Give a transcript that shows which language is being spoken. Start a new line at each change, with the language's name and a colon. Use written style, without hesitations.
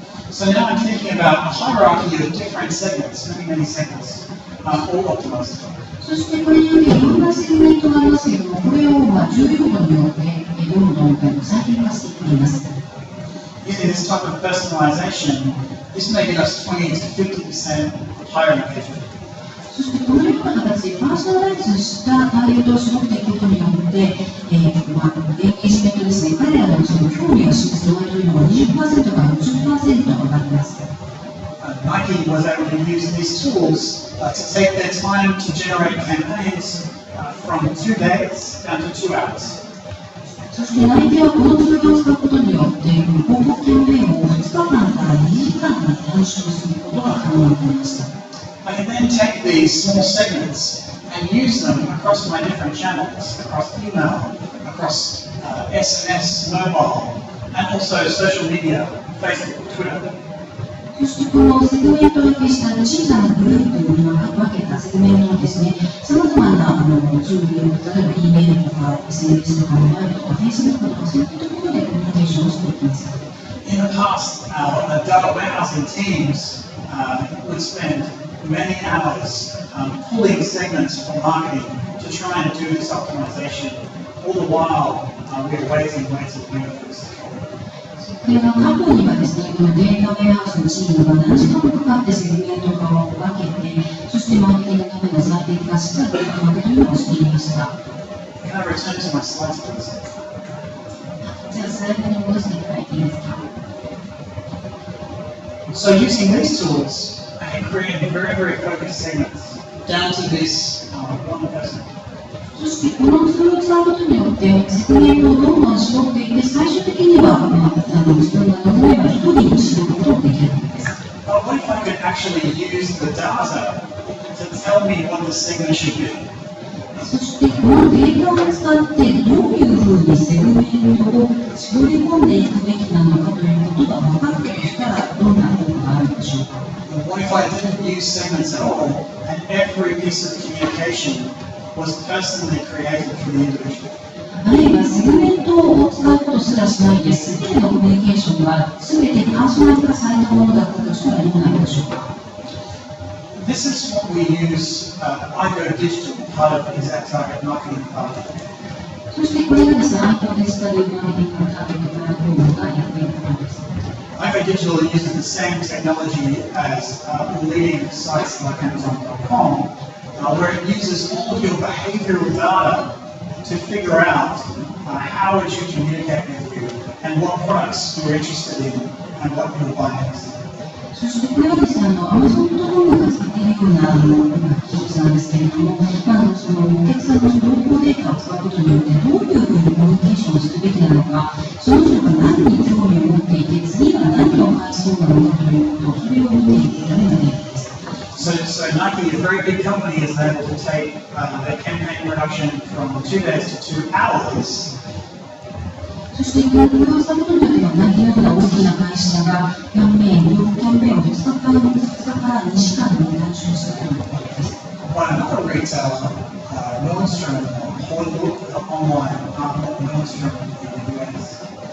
English: So now I'm thinking about a hierarchy of different segments, many segments, all optimized.
Japanese: そしてこれによっていろんなセグメントがありますけれども、これを重要度によってどんどん最適化していっています。
English: Using this type of personalization, this may give us 20 to 50% higher engagement.
Japanese: そしてこのような形でパーソナライズしたターゲットを絞っていくことによって、エンゲージメントですね、彼らのその興味を示す度合いというのが 20% から 60% 上がります。
English: Nike was able to use these tools to take their time to generate campaigns from 2 days down to 2 hours.
Japanese: そしてナイキはこのツールを使うことによって、広告キャンペーンを2日間から2時間に短縮することが可能になりました。
English: I can then take these small segments and use them across my different channels, across email, across SMS, mobile, and also social media, Facebook, Twitter.
Japanese: そしてこのセグメント分けした小さなグループに分けたセグメントをですね、さまざまなツール、例えば E メールとか SNS とかモバイルとか Facebook とかそういったところでコミュニケーションをしていきます。
English: In the past, data warehousing teams would spend many hours pulling segments from marketing to try and do this optimization. All the while, we're waiting for this.
Japanese: これは過去にはですね、このデータウェアハウスのチームが何時間もかかってセグメント化を分けて、そしてマーケティングのための最適化したデータ分けというのをしていました。
English: Can I return to my slides, please?
Japanese: じゃあ、スライドに戻していただいていいですか。
English: So using these tools, I can create very, very focused segments down to this one person.
Japanese: そしてこのツールを使うことによってセグメントをどんどん絞っていって最終的には自分が望めば一人に絞ることができるんです。
English: But what if I could actually use the data to tell me what the segment should be?
Japanese: そしてこのデータを使ってどういうふうにセグメントを絞り込んでいくべきなのかということが分かったとしたらどんなことがあるでしょうか。
English: What if I didn't use segments at all and every piece of communication was personally created for the individual?
Japanese: あるいはセグメントを使うことすらしないで、すべてのコミュニケーションがすべてパーソナル化されたものだったとしたらどうなるでしょうか。
English: This is what we use iGo Digital, part of ExactTarget Marketing Cloud.
Japanese: そしてこれがですね、iGoデジタルマーケティングのターゲットプラットフォームがやっていることです。
English: iGo Digital uses the same technology as leading sites like Amazon.com, where it uses all of your behavioral data to figure out how would you communicate with you and what products you're interested in and what you'll buy next.
Japanese: そしてこれはですね、Amazon.com が使っているような技術なんですけれども、そのお客さんの情報データを使うことによってどういうふうにコミュニケーションをするべきなのか、その人が何に興味を持っていて、次は何を買いそうなのかということ、それを見ていくためのデータです。
English: So Nike is a very big company, is able to take their campaign production from 2 days to 2 hours.
Japanese: そしてこれをしたことによっては、ナイキのような大きな会社がキャンペーンを2日から2時間に短縮したということです。
English: But another retailer, Nordstrom, online, Nordstrom in the US,